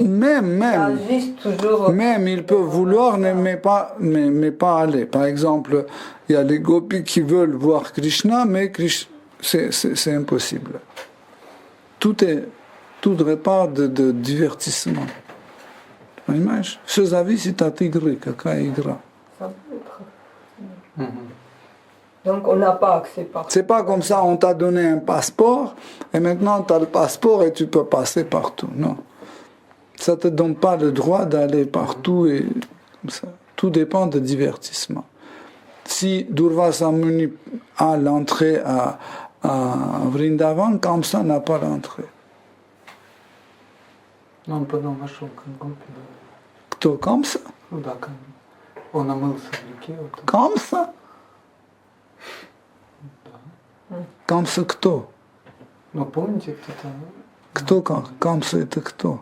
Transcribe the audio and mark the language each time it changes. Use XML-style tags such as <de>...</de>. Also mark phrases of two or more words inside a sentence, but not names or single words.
<fr>Même, Ils agissent toujours. même ils peuvent vouloir, mais pas aller. Par exemple, il y a les gopis qui veulent voir Krishna, mais c'est impossible. Tout dépend de divertissement.</fr> <ru>Понимаешь? Все зависит от игры, какая игра.</ru> <fr>Ça peut être. Donc on n'a pas accès partout. C'est pas comme ça, on t'a donné un passeport, et maintenant tu as le passeport et tu peux passer partout. Non. Ça ne te donne pas le droit d'aller partout, et comme ça. Tout dépend de divertissement. Si Durvasa Muni a l'entrée à Vrindavan, comme ça n'a pas l'entrée.</fr> <ru>он потом нашел как гопи, да. Кто? Камса? Ну да, как он омылся в реке. Вот. Камса? Камса кто? Ну помните, кто-то... Кто Камса это кто?</ru>